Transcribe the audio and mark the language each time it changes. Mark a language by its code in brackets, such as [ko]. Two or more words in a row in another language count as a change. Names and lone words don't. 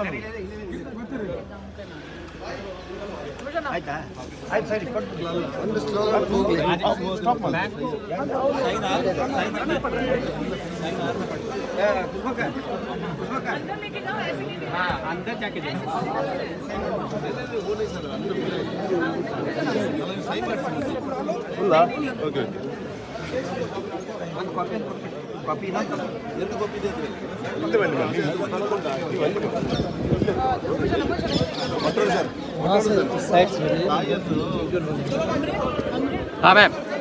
[kn] ಆಯ್ತಾ ಆಯ್ತು ಸರಿ ಒಂದು [en] slow stop [kn] ಮಾಡಿ [hi] अंदर जाके [kn] ಓಕೆ ಕಾಪಿ ಎಂದು ಕಾಪಿ ಇದೆ ಮುಂದೆ ಬನ್ನಿ [hi] हाँ मैम